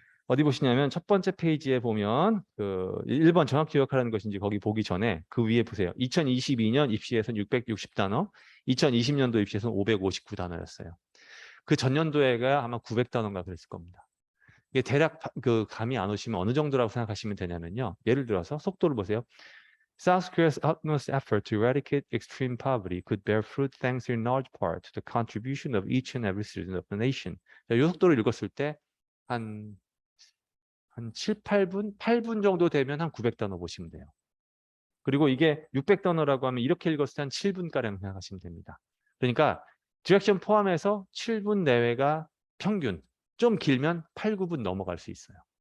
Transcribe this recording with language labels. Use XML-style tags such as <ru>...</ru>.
<ko>어디 보시냐면 첫 번째 페이지에 보면 그 1번 정확히 기억하라는 것인지 거기 보기 전에 그 위에 보세요. 2022년 입시에서는 660단어, 2020년도 입시에서는 559단어였어요. 그 전년도에가 아마 900단어인가 그랬을 겁니다. 이게 대략 그 감이 안 오시면 어느 정도라고 생각하시면 되냐면요. 예를 들어서 속도를 보세요.</ko> <en>South Korea's utmost effort to eradicate extreme poverty could bear fruit thanks in large part to the contribution of each and every citizen of the nation.</en> <ko>이 속도를 읽었을 때 한 7, 8분? 8분 정도 되면 한 900단어 보시면 돼요. 그리고 이게 600단어라고 하면 이렇게 읽었을 때 한 7분가량 생각하시면 됩니다. 그러니까 디렉션 포함해서 7분 내외가 평균, 좀 길면 8, 9분 넘어갈 수 있어요.</ko>